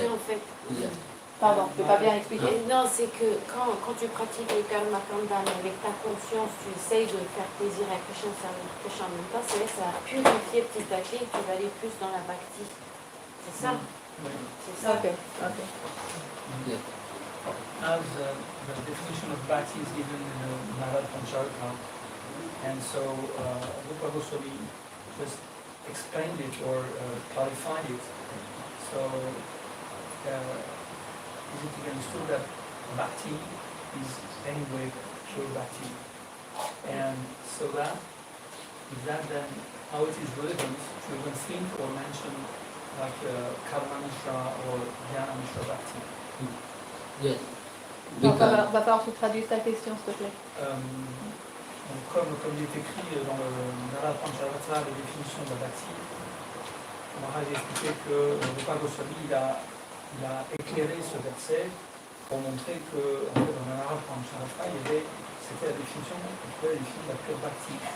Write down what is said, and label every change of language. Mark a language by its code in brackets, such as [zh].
[fr] C'est en fait. Pardon, je ne peux pas bien expliquer. Non, c'est que quand tu pratiques le karma kanda avec ta conscience, tu essayes de faire plaisir à Krishna en même temps, c'est vrai que ça va purifier petit à petit et tu vas aller plus dans la bhakti. C'est ça. C'est ça. Ok. Yeah. [en] As the definition of bhakti is given in the Narad Pancharaka, and so Rupa Goswami just explained it or clarified it. So is it understood that bhakti is anyway pure bhakti? And so that then how it is relevant to even think or mention like karma mishra or jnana mishra bhakti? Yes. [fr] Va falloir que tu traduises ta question, s'il te plaît. Donc comme il est écrit dans le Narad Pancharaka, la définition de la bhakti, Maharaj a expliqué que Rupa Goswami il a éclairé ce verset pour montrer que en fait, dans le Narad Pancharaka, c'était la définition, on pouvait définir la pure bhakti.